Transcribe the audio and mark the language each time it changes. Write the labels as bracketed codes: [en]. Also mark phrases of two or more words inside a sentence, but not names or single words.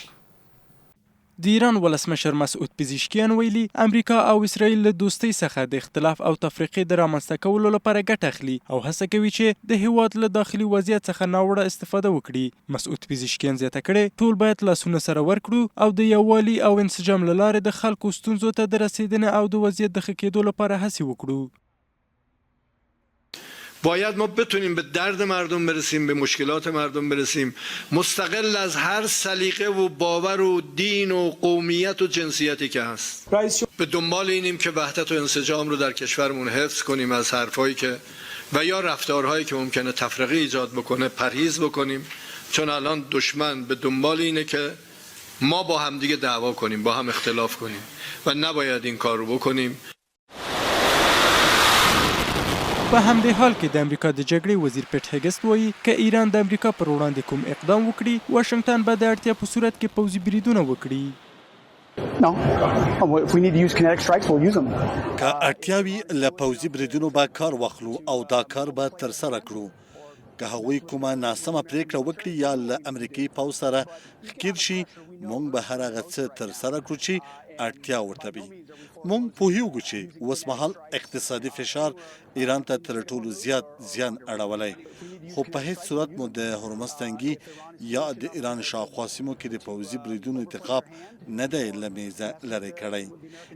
[ps] د ایران ولسمشر مسعود پزشکیان ویلي امریکا او اسرائیل له دوستۍ څخه د اختلاف او تفریقې د رامنځته کولو لپاره ګټه اخلي او هڅه کوي چې د هیواد له داخلي وضعیت څخه ناوړه استفاده وکړي. مسعود پزشکیان زیاته کړې ټول باید لاسونه سره ورکړو او د یووالي او انسجام له لارې د خلکو ستونزو ته د رسیدنې او د وضعیت د ښه کېدو لپاره هڅې وکړو. [fa] باید ما بتونیم به درد مردم برسیم، به مشکلات مردم برسیم، مستقل از هر سلیقه و باور و دین و قومیت و جنسیتی که هست. به دنبال اینیم که وحدت و انسجام رو در کشورمون حفظ کنیم، از حرفایی که و یا رفتارهایی که ممکنه تفرقه ایجاد بکنه پرهیز بکنیم، چون الان دشمن به دنبال اینه که ما با هم دیگه دعوا کنیم، با هم اختلاف کنیم و نباید این کار رو بکنیم. [ps] په همدې حال کې د امریکا د جګړې وزیر پیټ هیګست وایي که ایران د امریکا پر وړاندې کوم اقدام وکړي واشنګټن به د اړتیا په صورت کې پوځي بریدونه وکړي. [en] No. If we need to use kinetic strikes, we'll use them. [ps] که اړتیا وي له پوځي بریدونو به کار واخلو او دا کار به ترسره کړو. که هغوی کومه ناسمه پریکړه وکړي یا له امریکایي پوځ سره ښکېل شي موږ به هر هغه څه ترسره کړو چې اړتیا ورته وي. موږ پوهیږو چې اوسمهال اقتصادي فشار ایران ته تر ټولو زیات زیان اړولی خو په هیڅ صورت مو د هرمز تنګي یا د ایران شاوخوا سیمو کې د پوځي بریدونو ارتقاب نه دی له میزه لرې کړی.